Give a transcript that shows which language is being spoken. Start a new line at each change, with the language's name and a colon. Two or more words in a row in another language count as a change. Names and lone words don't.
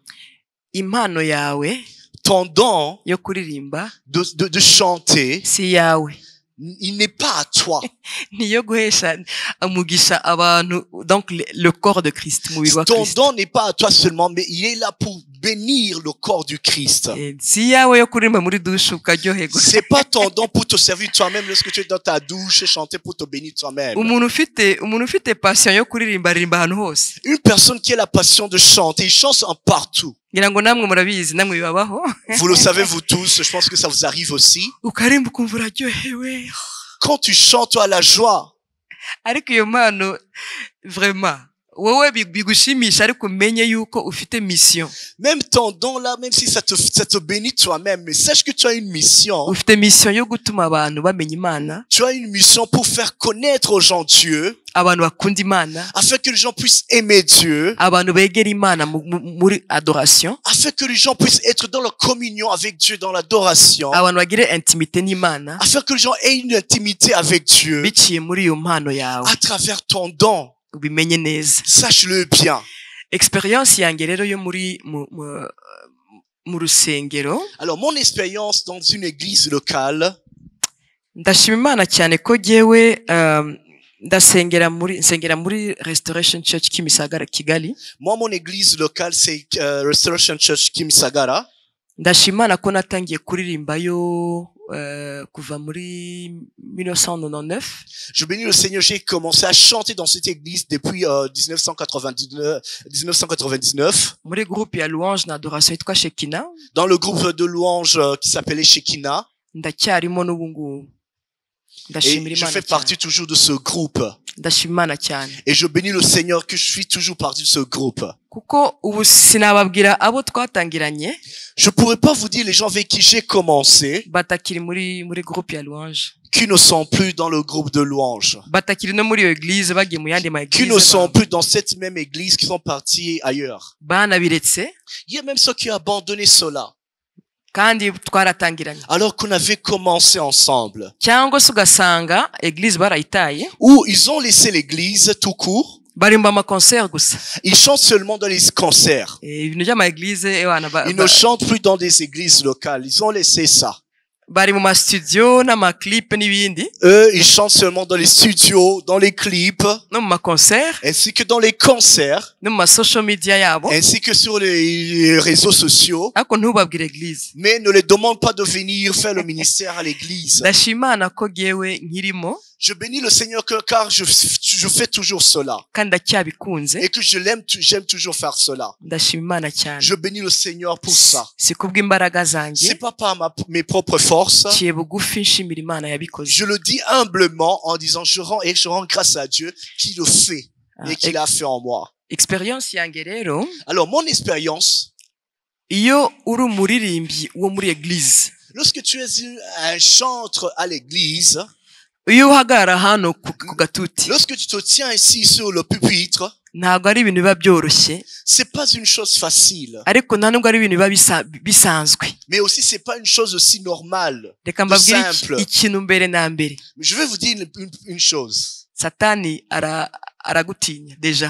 Kinyarwanda: impano yawe
French: ton don
Kinyarwanda: yo kuririmba
French: de chanter,
Kinyarwanda: si yawe,
French: il n'est pas à toi.
Kinyarwanda: niyo guhesha umugisha abantu,
French: donc le corps de Christ,
Kinyarwanda: umubiri wa
French: Ton
Kinyarwanda: Kristo.
French: don n'est pas à toi seulement, mais il est là pour bénir le corps du Christ.
Kinyarwanda: Si yawe yo kuririmba muri douche ukaryoherwa.
French: C'est pas ton don pour te servir toi-même lorsque tu es dans ta douche et chanter pour te bénir toi-même.
Kinyarwanda: umuntu ufite passion yo kuririmba aririmba ahantu hose.
French: Une personne qui a la passion de chanter, il chante en partout.
Kinyarwanda: ngira ngo namwe murabizi, namwe bibabaho.
French: Vous le savez vous tous, je pense que ça vous arrive aussi.
Kinyarwanda: Ukarimba ukumva uraryohewe.
French: Quand tu chantes, tu as la joie.
Kinyarwanda: Ariko iyo mpano vraiment wowe bigushimisha, ariko umenye yuko ufite mission.
French: Même ton don là, même si ça te bénit toi-même, mais sache que tu as une mission.
Kinyarwanda: Ufite mission yo gutuma abantu bamenya Imana,
French: Tu as une mission pour faire connaître aux gens Dieu,
Kinyarwanda: abantu bakunda Imana,
French: afin que les gens puissent aimer Dieu,
Kinyarwanda: abantu begera Imana muri adoration,
French: afin que les gens puissent être dans leur communion avec Dieu, dans l'adoration,
Kinyarwanda: abantu bagire intimité n'Imana
French: afin que les gens aient une intimité avec Dieu
Kinyarwanda: biciye muri iyo mpano yawe.
French: à travers ton don.
Kinyarwanda: Ubimenye neza.
French: Sache-le bien.
Kinyarwanda: Experience yanjye rero yo muri mu rusengero,
French: Alors, mon expérience dans une église locale,
Kinyarwanda: ndashima Imana cyane ko jyewe nsengera muri Restoration Church Kimisagara Kigali.
French: moi, mon église locale, c'est Restoration Church Kimisagara.
Kinyarwanda: Ndashima Imana ko natangiye kuririmbayo kuva muri 1999.
French: Je bénis le Seigneur, j'ai commencé à chanter dans cette église depuis 1999,
Kinyarwanda: Muri groupe ya louange na adoration yitwa Shekina.
French: dans le groupe de louanges qui s'appelait Shekina.
Kinyarwanda: Ndacyarimo n'ubu ngubu. Ndashimira
French: Et je
Kinyarwanda: Imana
French: fais
Kinyarwanda: cyane.
French: partie toujours de ce groupe.
Kinyarwanda: Ndashima Imana cyane.
French: Et je bénis le Seigneur que je suis toujours partie de ce groupe.
Kinyarwanda: Kuko ubu sinababwira abo twatangiranye
French: Je pourrais pas vous dire les gens avec qui j'ai commencé,
Kinyarwanda: batakiri muri groupe ya louange,
French: qui ne sont plus dans le groupe de louanges,
Kinyarwanda: batakiri no muri iyo église, bagiye mu yandi ma
French: qui ne
Kinyarwanda: église,
French: sont plus dans cette même église, qui sont partis ailleurs.
Kinyarwanda: banabiretse
French: Il y a même ceux qui ont abandonné cela,
Kinyarwanda: kandi twaratangiranye,
French: alors qu'on avait commencé ensemble.
Kinyarwanda: cyangwa se ugasanga église barayitaye,
French: Ou ils ont laissé l'église tout court,
Kinyarwanda: barimba ama concert gusa.
French: ils chantent seulement dans les concerts.
Kinyarwanda: Ibintu by'ama église
French: Ils ne chantent plus dans des églises locales, ils ont laissé ça.
Kinyarwanda: bari mu ma studio n'ama clip n'ibindi,
French: Eux, ils chantent seulement dans les studios, dans les clips,
Kinyarwanda: no mu ma concert,
French: ainsi que dans les concerts,
Kinyarwanda: no mu ma
English: social media
Kinyarwanda: yabo,
French: ainsi que sur les réseaux sociaux.
Kinyarwanda: ariko ntubabwire église.
French: Mais ne les demande pas de venir faire le ministère à l'église.
Kinyarwanda: Ndashima Imana ko jyewe nkirimo
French: Je bénis le Seigneur car je fais toujours cela.
Kinyarwanda: kandi ndacyabikunze.
French: Et que j'aime toujours faire cela.
Kinyarwanda: Ndashima Imana cyane.
French: Je bénis le Seigneur pour ça.
Kinyarwanda: Si kubw'imbaraga
French: C'est
Kinyarwanda: zanjye,
French: pas par mes propres forces.
Kinyarwanda: ciye bugufi nshimira Imana yabikoze.
French: Je le dis humblement en disant je rends grâce à Dieu qui le fait et qui l'a fait en moi.
Kinyarwanda: Experience yanjye rero
French: Alors mon expérience,
Kinyarwanda: iyo uri umuririmbyi wo muri eglise,
French: lorsque tu es un chantre à l'église,
Kinyarwanda: iyo uhagarara hano ku gatuti,
French: lorsque tu te tiens ici sur le pupitre,
Kinyarwanda: ntabwo ari ibintu biba byoroshye,
French: c'est pas une chose facile,
Kinyarwanda: ariko nta nubwo ari ibintu biba bisanzwe.
French: mais aussi c'est pas une chose aussi normale,
Kinyarwanda: Reka mbabwire
French: simple.
Kinyarwanda: ikintu mbere na mbere,
French: Je vais vous dire une chose.
Kinyarwanda: satani aragutinya deja,